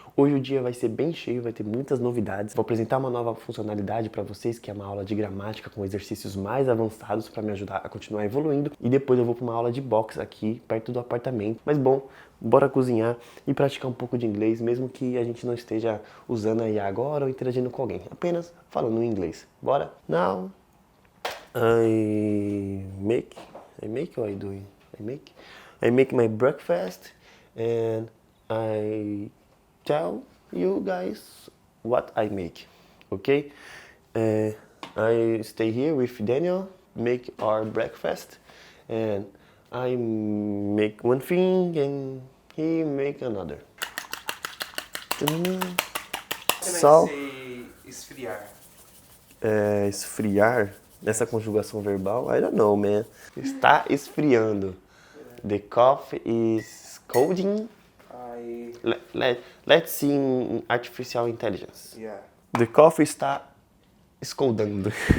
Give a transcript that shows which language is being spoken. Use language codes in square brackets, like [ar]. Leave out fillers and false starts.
[pt] Hoje o dia vai ser bem cheio, vai ter muitas novidades. Vou apresentar uma nova funcionalidade para vocês, que é uma aula de gramática com exercícios mais avançados para me ajudar a continuar evoluindo. E depois eu vou para uma aula de boxe aqui perto do apartamento. Mas bom, bora cozinhar e praticar um pouco de inglês, mesmo que a gente não esteja usando a IA agora ou interagindo com alguém. Apenas falando em inglês. Bora? [en] Now, I make my breakfast and I tell you guys what I make, okay? I stay here with Daniel, make our breakfast, and I make one thing and he make another. [pt] Sal. Esfriar. Esfriar, nessa conjugação verbal, [en] I don't know, man. [pt] Está esfriando. [en] The coffee is colding. Let's see in artificial intelligence. Yeah. The coffee [pt] está escoldando.